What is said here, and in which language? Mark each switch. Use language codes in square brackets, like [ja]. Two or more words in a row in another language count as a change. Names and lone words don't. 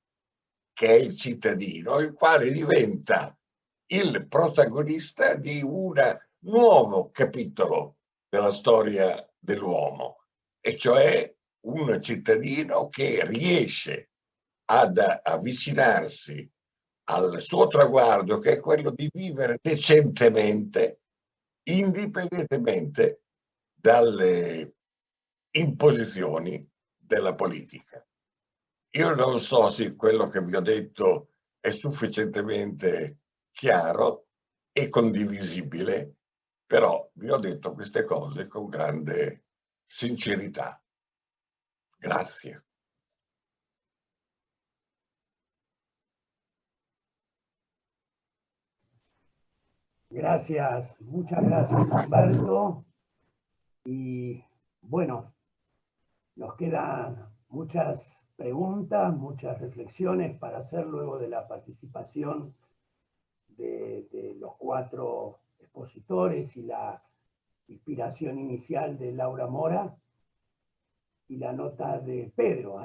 [it] che è il cittadino, il quale diventa il protagonista di un nuovo capitolo della storia dell'uomo, e cioè un cittadino che riesce ad avvicinarsi al suo traguardo, che è quello di vivere decentemente, indipendentemente dalle imposizioni della politica. Io non so se quello che vi ho detto è sufficientemente chiaro e condivisibile, però vi ho detto queste cose con grande sincerità. Grazie. [es] Gracias, muchas gracias, Humberto. Y bueno, nos quedan muchas preguntas, muchas reflexiones para hacer luego de la participación de los 4 expositores y la inspiración inicial de Laura Mora y la nota de Pedro.